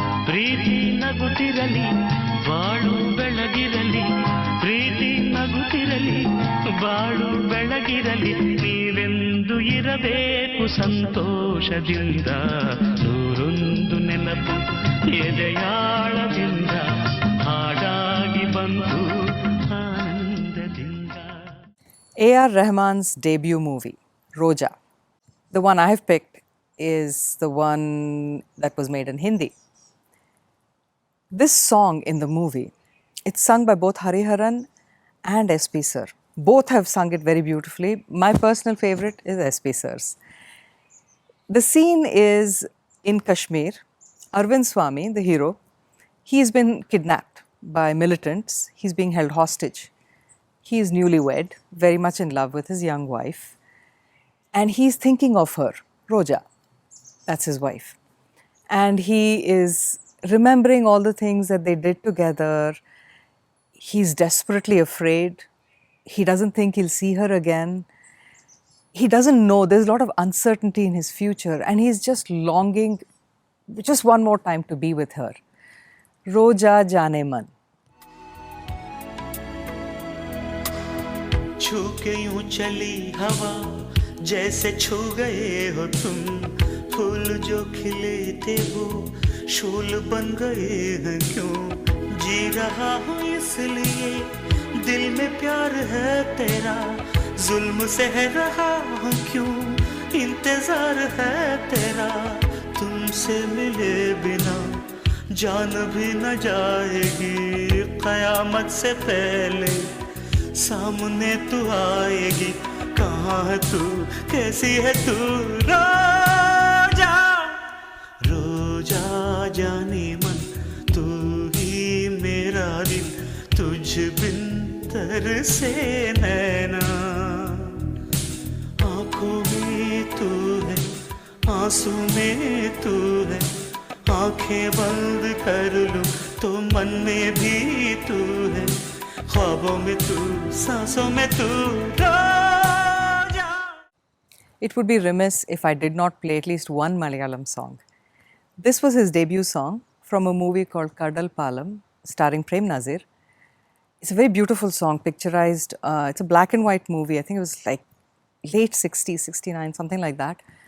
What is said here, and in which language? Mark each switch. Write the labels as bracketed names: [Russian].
[Kannada] ಪ್ರೀತಿ ನಗುತ್ತಿರಲಿ ಬಾಳು ಬೆಳಗಿರಲಿ, ಪ್ರೀತಿ ನಗುತ್ತಿರಲಿ ಬಾಳು ಬೆಳಗಿರಲಿ. ನೀವೆಂದು ಇರಬೇಕು ಸಂತೋಷದಿಂದ. ನೂರೊಂದು ನೆನಪು ಎದೆಯಾಳದಿಂದ ಹಾಡಾಗಿ ಬಂತು ಆನಂದದಿಂದ. [English] A.R. Rahman's debut movie, Roja. The one I have picked is the one that was made in Hindi. This song in the movie, it's sung by both Hariharan and SP Sir. Both have sung it very beautifully. My personal favorite is SP Sir's. The scene is in Kashmir. Arvind Swamy, the hero, he's been kidnapped by militants. He's being held hostage. He is newlywed, very much in love with his young wife. And he's thinking of her, Roja. That's his wife. And he is remembering all the things that they did together. He's desperately afraid. He doesn't think he'll see her again. He doesn't know. There's a lot of uncertainty in his future. And he's just longing just one more time to be with her. Roja Jane Man. [Hindi] छू के यूं चली हवा जैसे छू गए हो तुम. फूल जो खिले थे वो शूल बन गए हैं क्यों. जी रहा हूँ इसलिए दिल में प्यार है तेरा. जुल्म सह रहा हूँ क्यों इंतजार है तेरा. तुमसे मिले बिना जान भी न जाएगी. कयामत से पहले सामने तू आएगी. कहाँ है तू कैसी है तू. रोजा रोजा जाने मन तू ही मेरा दिल. तुझ बिन तरसे नैना. आँखों में तू है आंसू में तू है. आँखें बंद कर लूं तो मन में भी तू है. ख्वाबों में तू सांसों में तू. रोजा. [English] It would be remiss if I did not play at least one Malayalam song. This was his debut song from a movie called Kadal Palam, starring Prem Nazir. It's a very beautiful song, picturized. It's a black and white movie. I think it was like late 60s, 69, something like that.